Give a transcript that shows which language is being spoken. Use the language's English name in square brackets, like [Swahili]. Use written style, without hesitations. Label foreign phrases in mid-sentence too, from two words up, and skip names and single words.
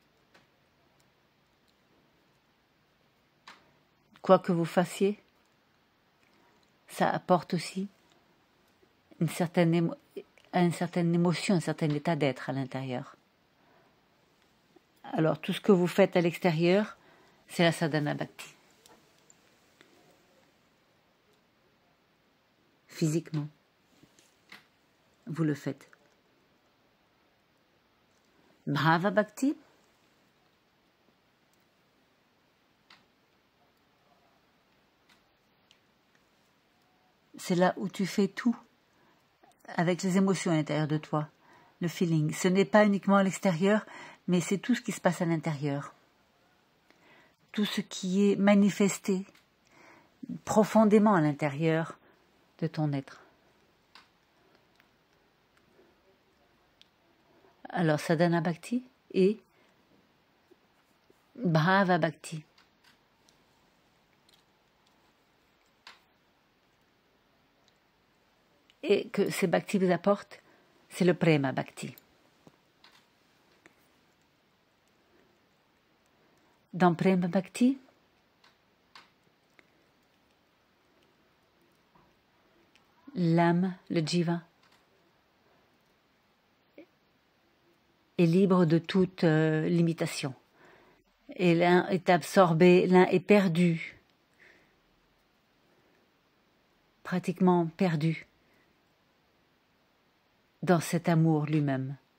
[French] Quoi que vous fassiez, ça apporte aussi une certaine émotion, un certain état d'être à l'intérieur. Alors, tout ce que vous faites à l'extérieur, c'est la [Sanskrit] साधन भक्ति. [French] Physiquement, vous le faites. [Sanskrit] भाव भक्ति, [French] c'est là où tu fais tout avec les émotions à l'intérieur de toi, le feeling. Ce n'est pas uniquement à l'extérieur, mais c'est tout ce qui se passe à l'intérieur. Tout ce qui est manifesté profondément à l'intérieur de ton être. Alors, [Sanskrit] साधन भक्ति et भाव भक्ति. [French] Et que ces bhakti vous apportent, c'est le [Sanskrit] प्रेम भक्ति. [French] Dans [Sanskrit] प्रेम भक्ति, [French] l'âme, le jiva, est libre de toute limitation. Et l'un est absorbé, l'un est perdu, pratiquement perdu dans cet amour lui-même.